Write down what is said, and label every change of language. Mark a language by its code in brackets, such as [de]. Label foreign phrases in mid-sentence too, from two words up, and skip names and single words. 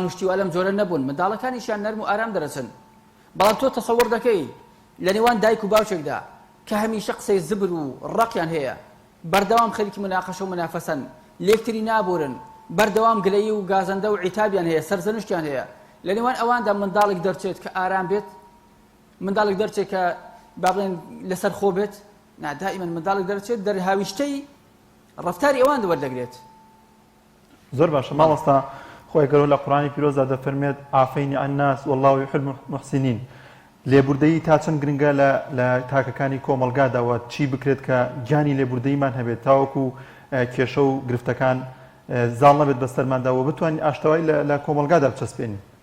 [ckb] و شتیوا لەم جۆرە نەبوون منداڵەکانیشیان نەرم و ئارام دەرەچن بەڵام تۆ تەسەووڕ دەکەی لە نێوان دایک و باوچێکدا کە هەمیشە قسەی زبر و ڕقیان هەیە بەردەوام خەریکی مناقەشە و منافەسەن لێکتری نابورن بەردەوام گلەیی و گازەندە و عیتابیان هەیە سەرزەنشتیان هەیە لە نێوان ئەواندا منداڵێک دەرچێت کە ئارام بێت منداڵێک دەرچێت کە با بڵێن لەسەر خۆ بێت دائیمەن منداڵێک دەرچێت دەرهاویشتەی ڕەفتاری ئەوان وەردەگرێت زۆر باشە ماڵەستا خۆی گەورە لە قورآنی پیرۆزدا دەفەرمێت [ar] عافەینی عن الناس والله يحب المحسنين [ckb] لێبوردەیی تا چەند گرنگە لە تاکەکانی کۆمەڵگاداوە چی بکرێت کە گیانی لێبوردەییمان هەبێت تاوەکو کێشە و گرفتەکان زاڵ نەبێت بەسەرمانداوە بتوانین ئاشتەوایی لە کۆمەڵگادا بچەسپێنین